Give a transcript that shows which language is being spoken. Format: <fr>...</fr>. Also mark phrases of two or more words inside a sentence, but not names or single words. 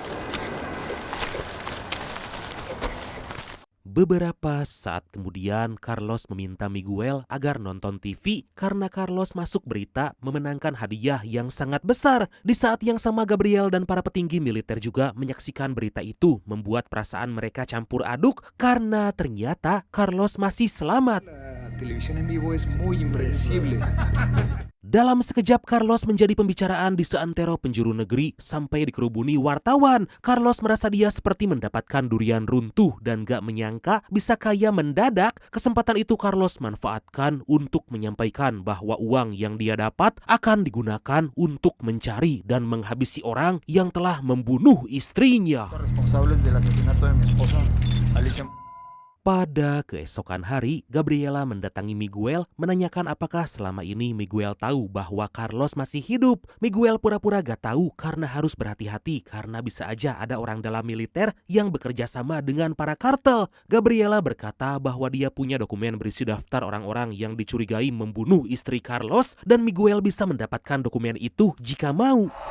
<id>Beberapa saat kemudian Carlos meminta Miguel agar nonton TV karena Carlos masuk berita memenangkan hadiah yang sangat besar. Di saat yang sama Gabriel dan para petinggi militer juga menyaksikan berita itu, membuat perasaan mereka campur aduk karena ternyata Carlos masih selamat.</id> <es>Televisión en vivo es muy impredecible.</es> <id>Dalam sekejap Carlos menjadi pembicaraan di seantero penjuru negeri sampai dikerubuni wartawan. Carlos merasa dia seperti mendapatkan durian runtuh dan gak menyangka bisa kaya mendadak. Kesempatan itu Carlos manfaatkan untuk menyampaikan bahwa uang yang dia dapat akan digunakan untuk mencari dan menghabisi orang yang telah membunuh istrinya.</id> <es>Responsables del asesinato de mi esposa, Alicia.</es> <id>Pada keesokan hari, Gabriela mendatangi Miguel menanyakan apakah selama ini Miguel tahu bahwa Carlos masih hidup. Miguel pura-pura gak tahu karena harus berhati-hati karena bisa aja ada orang dalam militer yang bekerja sama dengan para kartel. Gabriela berkata bahwa dia punya dokumen berisi daftar orang-orang yang dicurigai membunuh istri Carlos dan Miguel bisa mendapatkan dokumen itu jika mau.</id>